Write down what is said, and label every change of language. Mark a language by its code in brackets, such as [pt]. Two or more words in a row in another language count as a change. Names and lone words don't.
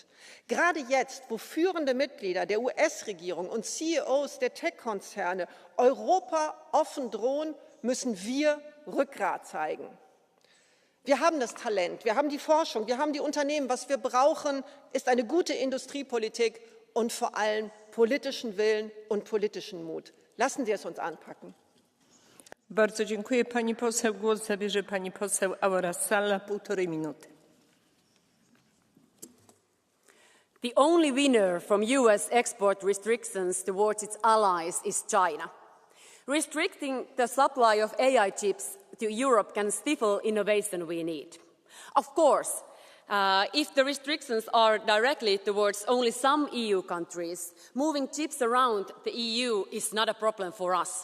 [de] Gerade jetzt, wo führende Mitglieder der US-Regierung und CEOs der Tech-Konzerne Europa offen drohen, müssen wir Rückgrat zeigen. Wir haben das Talent, wir haben die Forschung, wir haben die Unternehmen. Was wir brauchen, ist eine gute Industriepolitik und vor allem politischen Willen und politischen Mut. Lassen Sie es uns anpacken. [pl] Bardzo dziękuję pani poseł. Głos zabierze pani poseł Aura Salla, 1,5 minuty. [en] The only winner from US export restrictions towards its allies is China. Restricting the supply of AI chips to Europe can stifle innovation we need. Of course, if the restrictions are directly towards only some EU countries, moving chips around the EU is not a problem for us.